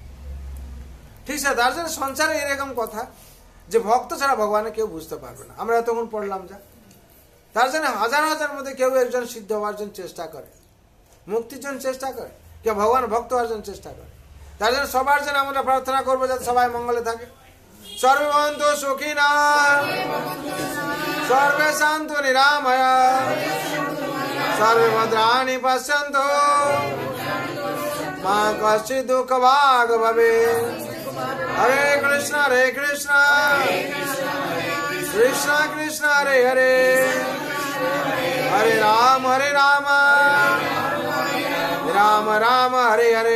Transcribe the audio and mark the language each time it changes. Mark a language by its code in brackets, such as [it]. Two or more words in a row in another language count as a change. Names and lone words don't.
[bn] ঠিক আছে, তার জন্য সংসারে এরকম কথা যে ভক্ত ছাড়া ভগবানের কেউ বুঝতে পারবে না। আমরা এতক্ষণ পড়লাম যা, তার জন্য হাজার হাজার মধ্যে কেউ একজন সিদ্ধ হওয়ার জন্য চেষ্টা করে, মুক্তির জন্য চেষ্টা করে, কেউ ভগবান ভক্ত হওয়ার জন্য চেষ্টা করে। তার জন্য সবার জন্য আমরা প্রার্থনা করবো যাতে সবাই মঙ্গলে থাকে। [sa] সর্বভবন্তু সুখিনা সর্বে শান্তু নিরাময়া সর্বে ভদ্রাণি পশ্যন্তু মা কশ্চিৎ দুঃখ ভাগ ভবে। হরে কৃষ্ণ কৃষ্ণ কৃষ্ণ হরে হরে, হরে রাম রাম রাम हरे हरे।